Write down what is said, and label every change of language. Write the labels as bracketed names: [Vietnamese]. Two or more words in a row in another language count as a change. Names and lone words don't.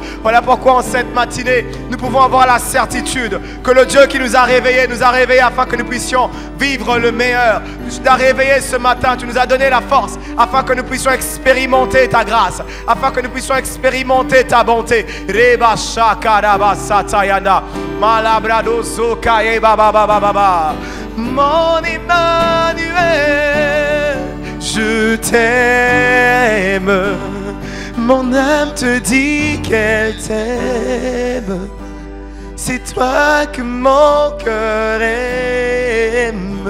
[French] Voilà pourquoi en cette matinée, nous pouvons avoir la certitude que le Dieu qui nous a réveillés afin que nous puissions vivre le meilleur. Tu nous as réveillés ce matin, tu nous as donné la force afin que nous puissions expérimenter ta grâce, afin que nous puissions expérimenter ta bonté. Reba shakaraba satayana. Malabrado sokaye baba baba baba. Mon Emmanuel, je t'aime. Mon âme te dit qu'elle t'aime. C'est toi que mon cœur aime.